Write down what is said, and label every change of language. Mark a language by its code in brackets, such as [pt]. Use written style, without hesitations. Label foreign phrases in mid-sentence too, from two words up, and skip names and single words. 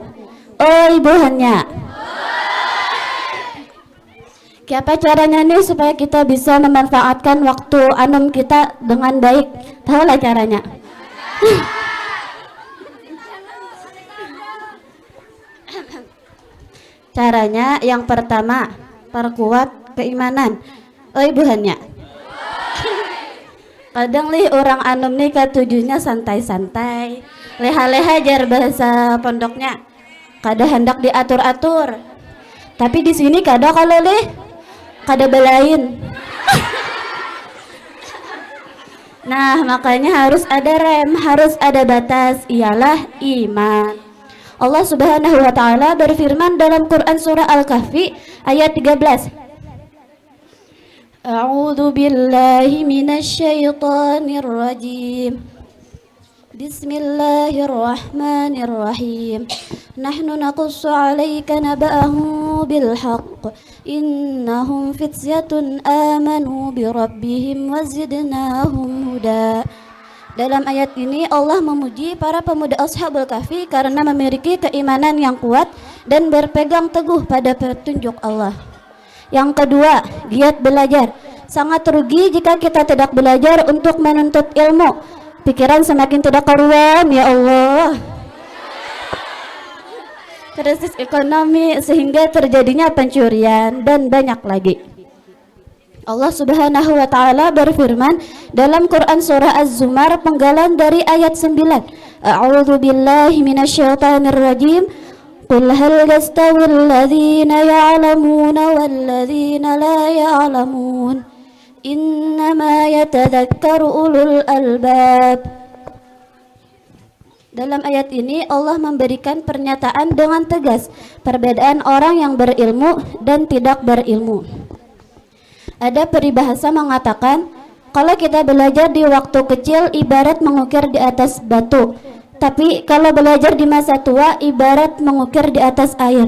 [bjn] Oh ibuhannya, apa caranya nih supaya kita bisa memanfaatkan waktu anum kita dengan baik? [id] Tahu lah caranya. Caranya yang pertama, perkuat keimanan. [bjn] Oh ibuhannya, kadang nih orang anum nih ketujuhnya santai-santai, leha-leha jar bahasa pondoknya, kada hendak diatur-atur. Tapi di sini kada kalau kada belain. [id] Nah, makanya harus ada rem, harus ada batas, ialah iman. Allah [ar] سبحانه وتعالى [id] berfirman dalam Quran surah Al-Kahfi ayat 13. [ar] أعوذ بالله من الشيطان الرجيم. بسم الله الرحمن الرحيم. نحن نقص عليك نبأهم بالحق. إنهم فتية آمنوا بربهم وزدناهم هدى. [id] Dalam ayat ini Allah memuji para pemuda Ashabul Kahfi karena memiliki keimanan yang kuat dan berpegang teguh pada petunjuk Allah. Yang kedua, giat belajar. Sangat rugi jika kita tidak belajar untuk menuntut ilmu. Pikiran semakin tidak karuan, [ar] يا الله. [id] Krisis ekonomi sehingga terjadinya pencurian dan banyak lagi. Allah [ar] سبحانه وتعالى [id] berfirman dalam Quran surah Az-Zumar penggalan dari ayat 9. [ar] أعوذ بالله من الشيطان الرجيم. قل هل يستوي الذين يعلمون والذين لا يعلمون. إنما يتذكر أولو الألباب. [id] Dalam ayat ini Allah memberikan pernyataan dengan tegas perbedaan orang yang berilmu dan tidak berilmu. Ada peribahasa mengatakan kalau kita belajar di waktu kecil ibarat mengukir di atas batu, tapi kalau belajar di masa tua ibarat mengukir di atas air.